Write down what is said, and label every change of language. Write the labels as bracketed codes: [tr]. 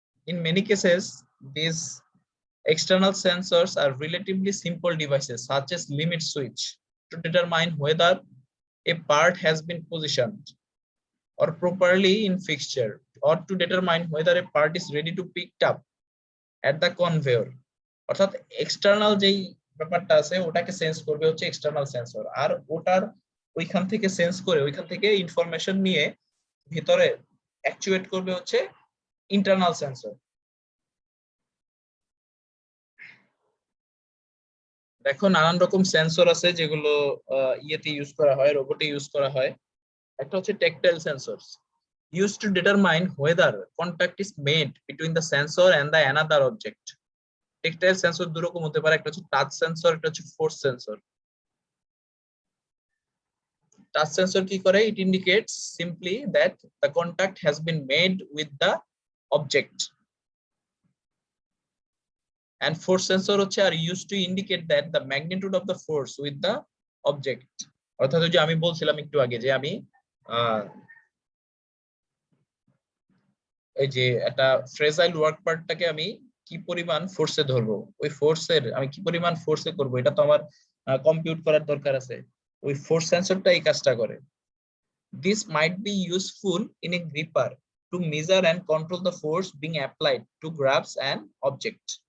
[en] In many cases, these external sensors are relatively simple devices such as limit switch to determine whether a part has been positioned or properly in fixture, or to determine whether a part is ready to picked up at the conveyor. [bn] অর্থাৎ external যেই ব্যাপারটা আছে ওটাকে sense করবে হচ্ছে external sensor, আর ওটার ওইখান থেকে সেন্স করে ওইখান থেকে ইনফরমেশন নিয়ে ভিতরে অ্যাকচুয়েট করবে হচ্ছে ইন্টারনাল সেন্সর। দেখো নানান রকম সেন্সর আছে যেগুলো ইয়েতে ইউজ করা হয়, রোবটে ইউজ করা হয়। একটা হচ্ছে [en] tactile sensors used to determine whether contact is made between the sensor and the another object. [bn] Tactile sensor দুরকম হতে পারে, একটা হচ্ছে টাচ সেন্সর, একটা হচ্ছে ফোর্স সেন্সর। টাচ সেন্সর কি করে? [en] It indicates simply that the contact has been made with the object. And force sensor [bn] হচ্ছে [en] are used to indicate that the magnitude of the force with the object. [bn] অর্থাৎ ওই যে আমি বলছিলাম একটু আগে যে আমি এই যে একটা ফ্রেজাইল ওয়ার্ক পার্টটাকে আমি কি পরিমাণ ফোর্সে ধরবো, ওই ফোর্সের আমি কি পরিমাণ ফোর্সে করব এটা তো আমার কম্পিউট করার দরকার আছে। ওই ফোর্স সেন্সরটা এই কাজটা করে। [en] This might be useful in a gripper to measure and control the force being applied to grabs and object.